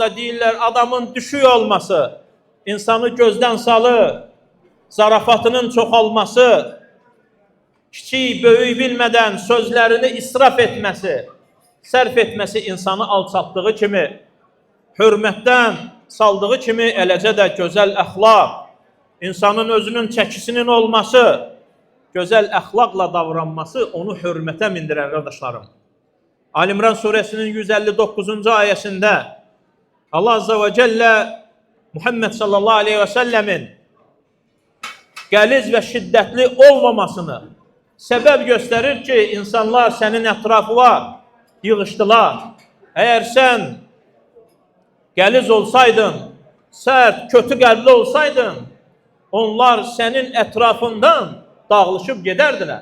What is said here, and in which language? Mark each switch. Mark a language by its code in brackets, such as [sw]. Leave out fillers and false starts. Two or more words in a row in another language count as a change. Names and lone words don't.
[az] deyirlər, adamın düşük olması, insanı gözdən salır, zarafatının çoxalması, kiçik, böyük bilmədən sözlərini israf etməsi, sərf etməsi insanı alçatdığı kimi, hörmətdən saldığı kimi, eləcə də gözəl əxlaq, insanın özünün çəkisinin olması, gözəl əxlaqla davranması onu hörmətə mindirər, qardaşlarım. Ali İmran suresinin 159-cu ayəsində [ar] الله عز وجل [az] Muhammed [ar] صلى الله عليه وسلم [az] qəliz və şiddətli olmamasını səbəb göstərir ki, insanlar sənin ətrafına yığışdılar. Əgər sən qəliz olsaydın, sərt, kötü qəlbli olsaydın, onlar sənin ətrafından dağılışıb gedərdilər.